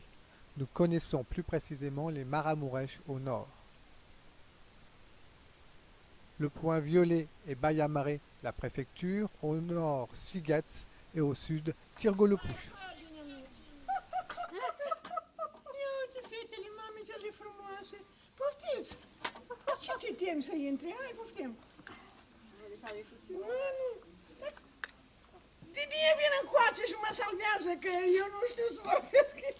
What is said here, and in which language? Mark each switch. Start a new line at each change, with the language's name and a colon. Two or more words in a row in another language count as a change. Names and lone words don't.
French: Nous connaissons plus précisément les Maramuresh au nord. Le point violet est Baia Mare, la préfecture, au nord Sighet et au sud Tirgolopouche.
Romanian: Uite, fetele mame cele frumoase. Poftiți! Ce te temi să intri? Hai, poftim! Mami, Didie vine încoace și mă salvează, că eu nu știu să vorbesc.